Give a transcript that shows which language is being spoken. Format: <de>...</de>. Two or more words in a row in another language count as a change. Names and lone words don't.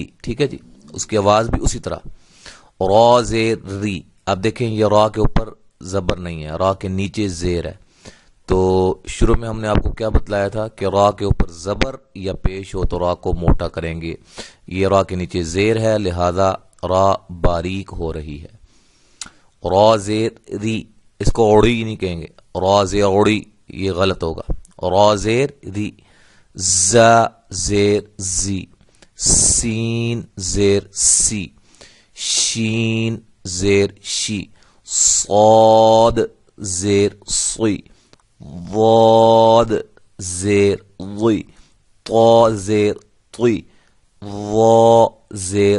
<ur>ٹھیک ہے جی، اس کی آواز بھی اسی طرح۔ را زیر ری، اب دیکھیں یہ را کے اوپر زبر نہیں ہے، را کے نیچے زیر ہے، تو شروع میں ہم نے آپ کو کیا بتلایا تھا کہ را کے اوپر زبر یا پیش ہو تو را کو موٹا کریں گے۔ یہ را کے نیچے زیر ہے، لہذا را باریک ہو رہی ہے۔ را زیر ری، اس کو اوڑی نہیں کہیں گے، را زیر اوڑی، یہ غلط ہوگا. را زیر ری، ز زیر زی، سین زیر سی، شین زیر شی، صاد زیر صی، ضاد زیر ضی، طا زیر طی، وا زیر</ur>